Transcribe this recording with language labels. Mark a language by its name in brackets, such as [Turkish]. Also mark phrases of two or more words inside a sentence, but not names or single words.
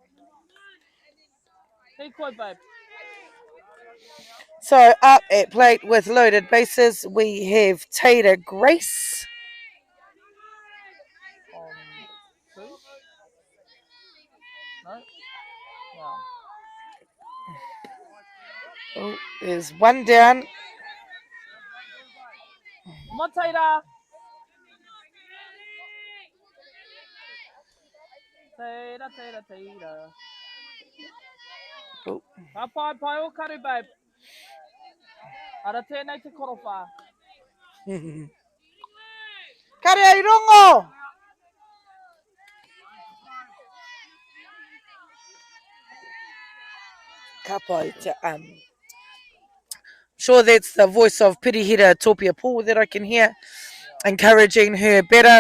[English] So up at plate with loaded bases, we have Tater Grace. Oh, there's one down. Oh. [Māori] Kare ai rongo. [English] Kapai, sure that's the voice of Pirihira Topia Paul that I can hear, encouraging her better.